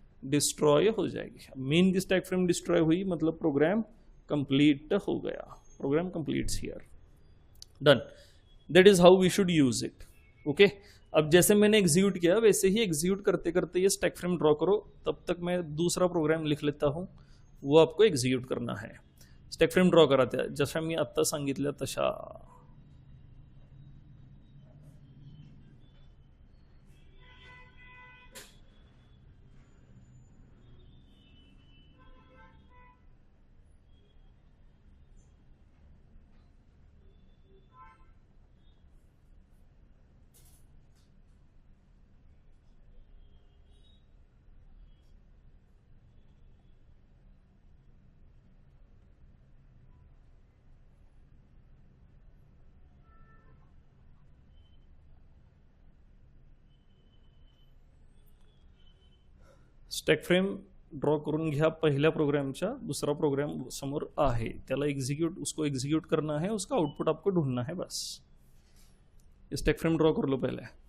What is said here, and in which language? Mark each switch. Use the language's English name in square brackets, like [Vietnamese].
[Hindi] Destroy हो जाएगी. Main की स्टैक फ्रेम डिस्ट्रॉय हुई मतलब प्रोग्राम कंप्लीट हो गया. [English] Program completes here. Done. That is how we should use it. Okay. [Hindi] अब जैसे मैंने एग्जीक्यूट किया वैसे ही एग्जीक्यूट करते करते ये स्टैक फ्रेम ड्रॉ करो. तब तक मैं दूसरा प्रोग्राम लिख लेता हूं, वो आपको एग्जीक्यूट करना है. [Marathi] स्टॅक फ्रेम ड्रॉ करा त्या जशा मी आत्ता सांगितल्या तशा. स्टॅक फ्रेम ड्रॉ करून घ्या पहिल्या प्रोग्रामच्या. दूसरा प्रोग्राम समोर आहे त्याला [Hindi] एग्जीक्यूट उसको एग्जीक्यूट करना है, उसका आउटपुट आपको ढूंढना है बस. स्टैक फ्रेम ड्रॉ कर लो पहले.